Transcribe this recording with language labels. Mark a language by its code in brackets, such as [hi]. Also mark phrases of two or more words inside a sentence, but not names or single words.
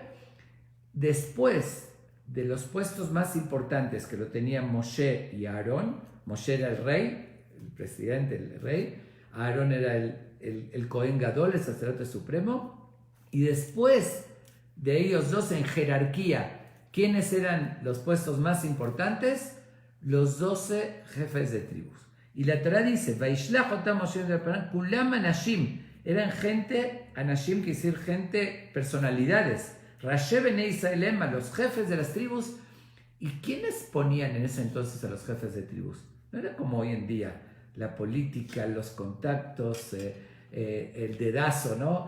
[es] Después de los puestos más importantes que lo tenían Moshe y Aarón, Moshe era el rey, el presidente, el rey, Aarón era el [he] כהן גדול, [es] el sacerdote supremo, y después de ellos dos en jerarquía, ¿quiénes eran los puestos más importantes? Los 12 jefes de tribus. Y la Torá dice, [he] וישלח אותם משה כולם אנשים, [es] eran gente, anashim quiere decir gente, personalidades, [he] ראשי בני ישראל, [es] los jefes de las tribus. ¿Y quiénes ponían en ese entonces a los jefes de tribus? No era como hoy en día, la política, los contactos, el dedazo, ¿no?